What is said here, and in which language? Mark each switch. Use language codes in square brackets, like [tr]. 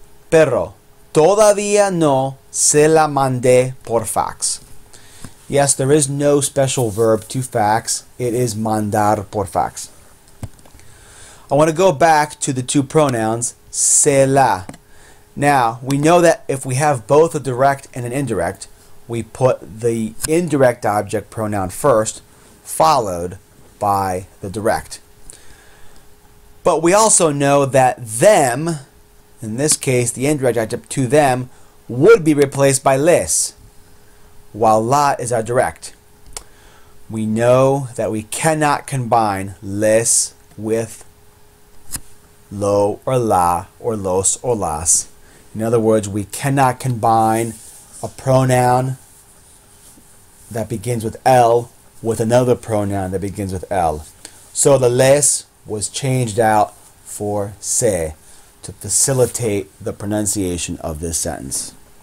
[es] Pero todavía no se la mandé por fax. [en] Yes, there is no special verb to fax. It is [es] mandar por fax. [en] I want to go back to the two pronouns, se la. Now, we know that if we have both a direct and an indirect, we put the indirect object pronoun first, followed by the direct. But we also know that them, in this case, the indirect object to them, would be replaced by les, while la is our direct. We know that we cannot combine les with lo or la or los or las. In other words, we cannot combine a pronoun that begins with L with another pronoun that begins with L. So the les was changed out for se to facilitate the pronunciation of this sentence.